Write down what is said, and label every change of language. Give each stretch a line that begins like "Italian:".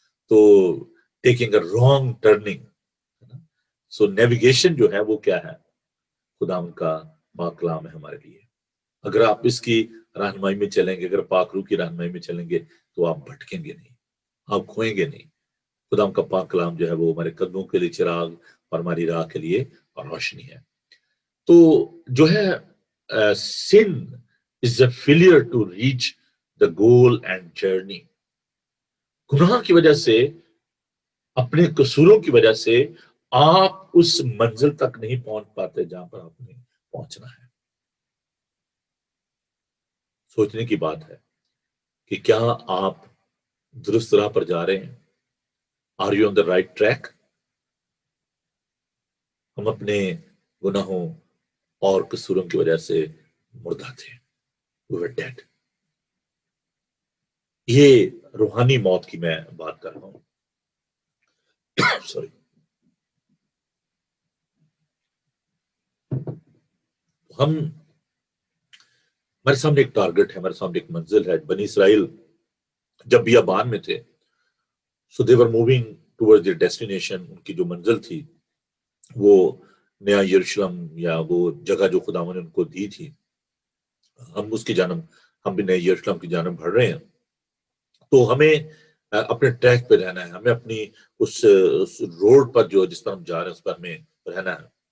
Urdu: تو
English: Taking a wrong turning.
Urdu: So navigation جو ہے وہ کیا ہے؟ خدا کا پاک کلام ہے ہمارے لیے. اگر آپ اس کی رہنمائی میں چلیں گے، اگر پاک روح کی رہنمائی میں چلیں گے تو آپ بھٹکیں گے نہیں، آپ کھوئیں گے نہیں. خدا کا پاک کلام جو ہے وہ ہمارے قدموں کے لیے چراغ اور ہماری راہ کے لیے روشنی ہے. تو جو ہے
English: sin is a failure to reach the goal and journey.
Urdu: گناہ کی وجہ سے، اپنے قصوروں کی وجہ سے آپ اس منزل تک نہیں پہنچ پاتے جہاں پر آپ نے پہنچنا ہے. سوچنے کی بات ہے کہ کیا آپ درست راہ پر جا رہے ہیں؟
English: Are you on the right track?
Urdu: ہم اپنے گناہوں اور قصوروں کی وجہ سے مردہ تھے.
English: We were dead.
Urdu: یہ روحانی موت کی میں بات کر رہا ہوں. سوری. ہمارے سامنے ایک ٹارگٹ ہے، ہمارے سامنے ایک منزل ہے. بنی اسرائیل جب بیابان میں تھے،
English: so they were moving towards their destination.
Urdu: ان کی جو منزل تھی وہ نیا یروشلم، یا وہ جگہ جو خداوند نے ان کو دی تھی. ہم اس کی جانب، ہم بھی نئے یروشلم کی جانب بڑھ رہے ہیں. تو ہمیں اپنے ٹریک پہ رہنا ہے، ہمیں اپنی اس روڈ پر جو جس پر ہم جا رہے ہیں اس پر ہمیں رہنا ہے.